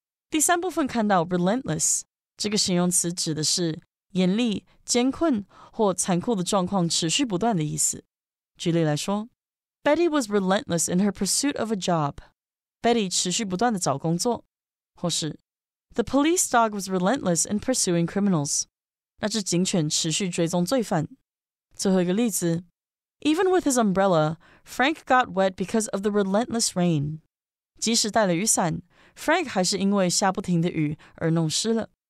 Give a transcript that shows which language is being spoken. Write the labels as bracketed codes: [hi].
[zh] 第三部分看到 relentless 这个形容词指的是严厉、艰困或残酷的状况持续不断的意思。举例来说 [en] Betty was relentless in her pursuit of a job. [zh] Betty 持续不断的找工作。或是 [en] The police dog was relentless in pursuing criminals. [zh] 那只警犬持续追踪罪犯。最后一个例子 [en] Even with his umbrella, Frank got wet because of the relentless rain. [zh] 即使带了雨伞Frank 还是因为下不停的雨而弄湿了。